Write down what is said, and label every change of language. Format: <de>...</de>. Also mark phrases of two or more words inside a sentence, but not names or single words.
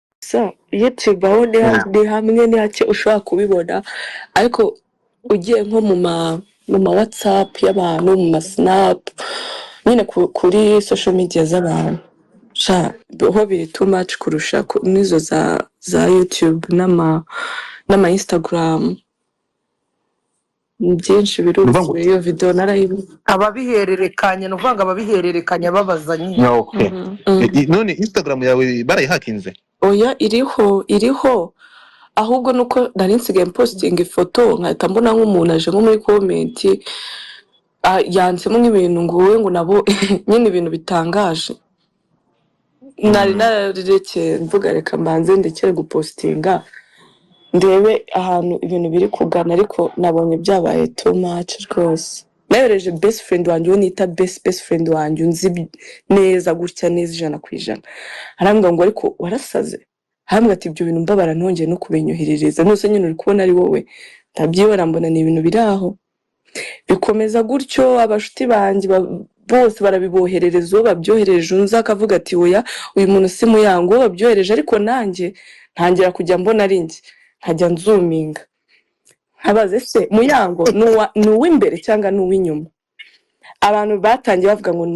<rw>so YouTube aho ni hamwe ni hake ushobora kubibona ariko ugiye nko mu ma WhatsApp y'abantu mu ma Snap nyine kuri</rw> <en>social media</en> <rw>z'abantu ho biri</rw> <en>too much</en> <rw>kurusha n'izo za YouTube n'ama Instagram byinshi biruzuye iyo video narayibona ababihererekanya no vanga ababihererekanya babaza nyine. Okay. None Instagram yawe barayihakinze? Oya iriho ahubwo nuko nari nsigaye posting ifoto nkahita mbona nk'umuntu aje nko muri comment yansemo nk'ibintu ngo wowe ngo nabo nyine ibintu bitangaje nari narekeye mvuga reka mbanze ndekere gupostinga ndebe ahantu ibintu biri kugana ariko nabonye byabaye</rw> <en>too much</en> <rw>rwose nayoreje</rw> <en>best friend</en> <rw>wanjye uwo nita</rw> <en>best friend</en> <rw>wanjye unzi neza gutya neza 100%. Arambwira ngo ariko warasaze hambwa ati ibyo bintu mbabara ntongeye no kubenyoherereza nose nyine uri kubona ari wowe ndabyibara mbona ni ibintu biraho bikomeza gutyo abashuti banjye bose barabiboherereza uwo babyohereje unza akavuga ati oya uyu muntu si muyango babyohereje ariko nanjye ntangira kujya mbona ari njye nkajya nzuminga habaze se muyango nuw'imbere cyangwa nuw'inyuma abantu batangiye bavuga ngo</rw>